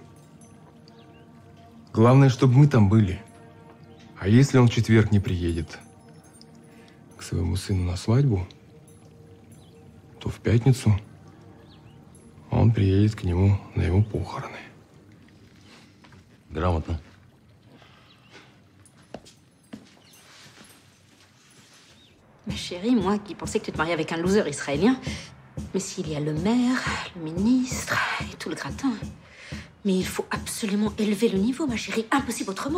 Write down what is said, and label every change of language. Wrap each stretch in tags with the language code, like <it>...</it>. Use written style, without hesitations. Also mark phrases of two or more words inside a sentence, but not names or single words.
<ru>Главное, чтобы мы там были. А если он в четверг не приедет к своему сыну на свадьбу, то в пятницу он приедет к нему на его похороны. Грамотно.</ru> <fr>Ma chérie, moi qui pensais que tu te mariais avec un loser israélien, mais s'il y a le maire, le ministre et tout le gratin. Mais il faut absolument élever le niveau, ma chérie. Impossible autrement.</fr>